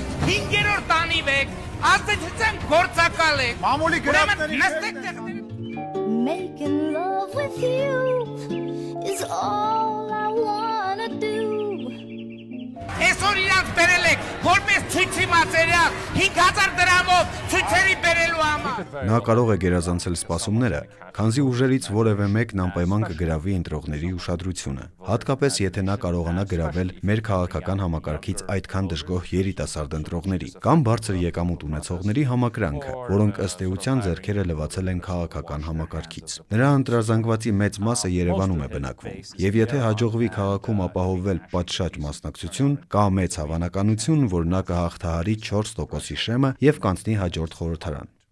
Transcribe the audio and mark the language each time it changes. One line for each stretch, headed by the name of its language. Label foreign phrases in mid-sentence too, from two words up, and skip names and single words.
Armenian: 5-րդ տանիվ եք, ազդեցության գործակալ եք։ Մամուլի գրածների նստեք տեղների։
English: Making love with you is all I wanna do.
Armenian: Այսօր իրանց բերել եք, որպես ցույցի մատերիալ 5000 դրամով ցույցերի բերելու համար։ Նա կարող է գերազանցել սպասումները, քանզի ուժերից որևէ մեկն անպայման կգրավի ընտրողների ուշադրությունը, հատկապես եթե նա կարողանա գրավել մեր քաղաքական համակարգից այդքան դժգոհ երիտասարդ ընտրողների կամ բարձր եկամուտ ունեցողների համակրանքը, որոնք ըստ էության ձեռքերը լվացել են քաղաքական համակարգից։ Նրա ընտրազանգվածի մեծ մասը Երևանում է բնակվում, եւ եթե հաջողվի քաղաքում ապահովել պատշաճ մասնակցություն, կա մեծ հավանականություն, որ նա կհաղթահարի 4%-ի շեմը եւ կանցնի հաջորդ խորհրդարան։